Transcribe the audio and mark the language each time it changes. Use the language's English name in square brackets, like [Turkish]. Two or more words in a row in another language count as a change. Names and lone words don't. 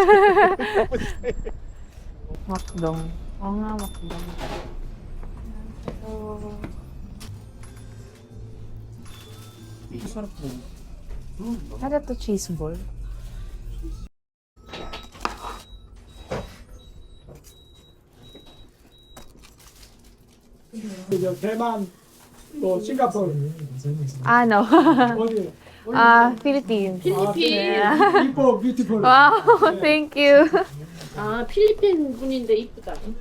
[Filipino] Makdong. Oo nga, makdong. Masarap po. Ano to, cheese ball? [Korean] 대만 또 싱가포르 [Filipino] Ano? [Korean] 어디 Philippines. 필리핀 이뻐 뷰티풀 [English] Wow, thank you. [Korean] 아, 필리핀 분인데 이쁘다.